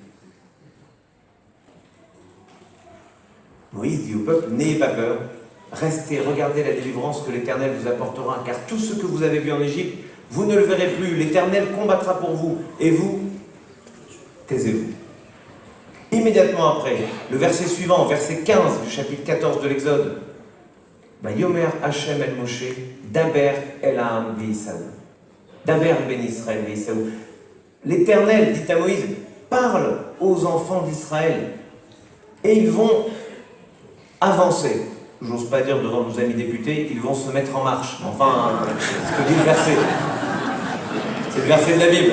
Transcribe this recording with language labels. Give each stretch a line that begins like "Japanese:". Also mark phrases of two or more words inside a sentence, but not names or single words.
French: Moïse dit au peuple, n'ayez pas peur, restez, regardez la délivrance que l'Éternel vous apportera, car tout ce que vous avez vu en Égypte, vous ne le verrez plus, l'Éternel combattra pour vous, et vous, taisez-vous. Immédiatement après, le verset suivant, verset 15 du chapitre 14 de l'Exode,
Hebrew: יאמר השם אל משה, דבר אל העם ויסעו. דבר בן ישראל ויסעו.
French: L'Éternel dit à Moïse, parle aux enfants d'Israël, et ils vont avancer. J'ose pas dire devant nos amis députés, ils vont se mettre en marche. Enfin, ce que dit le verset. C'est le verset de la Bible.